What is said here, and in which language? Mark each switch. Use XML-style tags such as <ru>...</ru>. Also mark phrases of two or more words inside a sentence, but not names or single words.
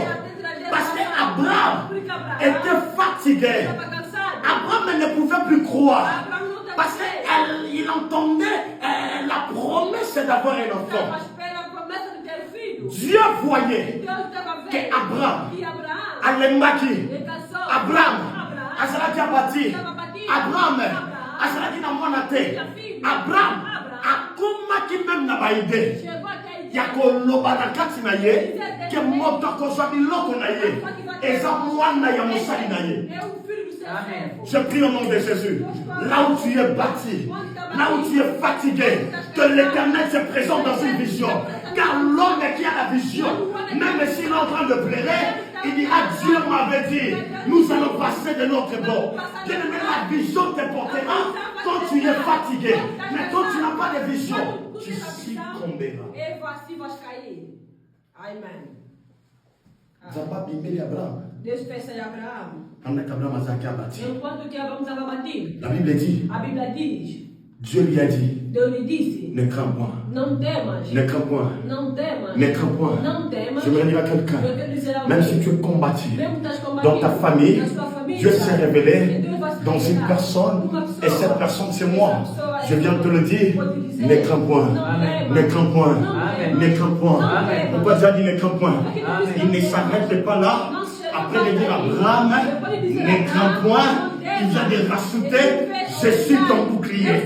<fr>Parce qu'Abraham était fatigué. Abraham ne pouvait plus croire. Parce qu'il entendait la promesse d'avoir un enfant. Dieu voyait qu'Abraham allait maquiller. Abraham,</fr> <ln>Azalaki abati. Abraham, Azalaki na monate. Abraham, akomaki même na baide. Yakoloba na kati na ye, ke moto kozwa biloko na ye. Eza mwana ya mosali na ye.</ln> <fr>Je prie au nom de Jésus. Là où tu es bâti, là où tu es fatigué, que l'Éternel se présente dans une vision. Car l'homme qui a la vision, même s'il est en train de pleurer, il dira, Dieu m'avait dit, nous allons passer de notre bord. Bien-aimé, la vision te portera quand tu es fatigué. Mais quand tu n'as pas de vision, tu succomberas. Amen.</fr> <ln>Zamba bimbeli Abraham.</ln> <pt>Deus pensa em Abraão. Enquanto que Abraão estava batido.</pt> <fr>La Bible dit.</fr> <pt>A Bíblia diz.</pt> <fr>Dieu lui a dit.</fr> <pt>Deus lhe disse.</pt> <fr>Ne crains point.</fr> <pt>Não temas.</pt> <fr>Ne crains point.</fr> <pt>Não temas.</pt> <fr>Ne crains point.</fr> <pt>Não temas.</pt> <fr>Je veux dire à quelqu'un. Même si tu es combattu dans ta famille, Dieu s'est révélé dans une personne et cette personne c'est moi. Je viens de te le dire. Ne crains point. Ne crains point. Ne crains point. Pourquoi Dieu a dit ne crains point? Il ne s'arrête pas là Après de dire Abraham, ne crains point, il vient de rajouter, je suis ton bouclier.</fr>